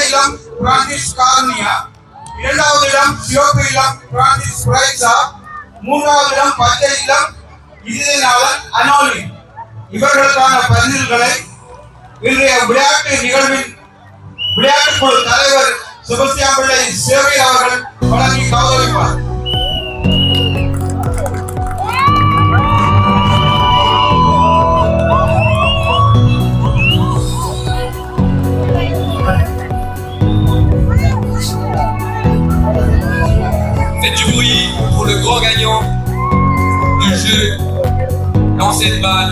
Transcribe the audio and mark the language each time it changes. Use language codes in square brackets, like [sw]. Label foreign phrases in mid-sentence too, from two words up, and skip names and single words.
[ta] இளம் பிரான்சிஸ் கார்னியா, இரண்டாவது இடம் சிவப்பு இளம் பிரான்சிஸ் குரைசா, மூன்றாவது இடம் பச்சை இளம் இதயநாதன் அனோலி. இவர்களுக்கான பரிசுகளை இன்றைய விளையாட்டு நிகழ்வின் விளையாட்டு குழு தலைவர் செபஸ்டியான் பிள்ளை சேவை அவர்கள் வழங்கி கௌரவிப்பார். [fr] Faites du bruit pour le grand gagnant du jeu lancer de balle.